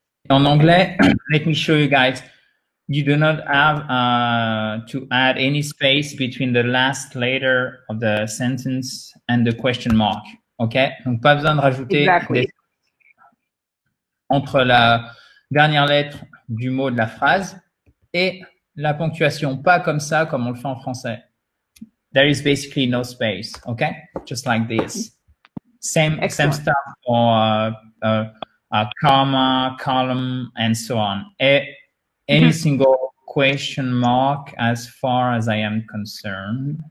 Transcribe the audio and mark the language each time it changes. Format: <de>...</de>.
<fr>En anglais,</fr> <en>let me show you guys. You do not have to add any space between the last letter of the sentence and the question mark. OK?</en> <fr>Donc, pas besoin de rajouter</fr> <en>Exactly.</en> <fr>entre la dernière lettre du mot de la phrase et la ponctuation. Pas comme ça, comme on le fait en français.</fr> <en>There is basically no space. OK? Just like this. Same stuff for comma, column, and so on. Any single question mark, as far as I am concerned.</en>